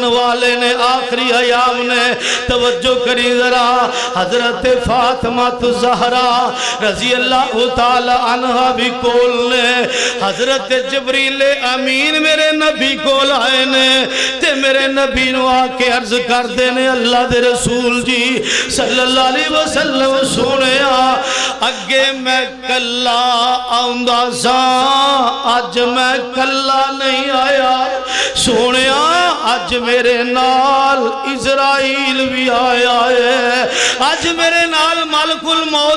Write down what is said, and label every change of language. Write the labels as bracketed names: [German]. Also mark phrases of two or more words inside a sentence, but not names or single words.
[Punjabi] ਵਾਲੇ ਨੇ ਆਖ਼ਰੀ ਅਯਾਮ ਨੇ ਤਵੱਜੋ ਕਰੀ ਜ਼ਰਾ ਹਜ਼ਰਤ ਫ਼ਾਤਿਮਾ ਜ਼ਹਰਾ [Arabic] رضي الله تعالى عنها [Punjabi] ਭੀ ਕੋਲ ਨੇ ਹਜ਼ਰਤ ਜਬਰੀਲ ਅਮੀਨ ਮੇਰੇ ਨਬੀ ਕੋਲ ਆਏ ਨੇ ਤੇ ਮੇਰੇ ਨਬੀ ਨੂੰ ਆਕੇ ਅਰਜ਼ ਕਰਦੇ ਨੇ ਅੱਲ੍ਹਾ ਦੇ ਰਸੂਲ ਜੀ [Arabic] صلى الله عليه وسلم [Punjabi] ਸੁਣਿਆ ਅੱਗੇ ਮੈਂ ਕੱਲਾ ਆਉਂਦਾ ਸਾ ਅੱਜ ਮੈਂ ਕੱਲਾ ਨਹੀਂ ਆਇਆ ਸੋਨਿਆ ਅੱਜ ਮੇਰੇ ਨਾਲ ਇਜ਼ਰਾਈਲ ਭੀ ਆਇਆ ਹੈ ਅੱਜ ਮੇਰੇ ਨਾਲ ਮਲਕੁਲ ਮੌਤ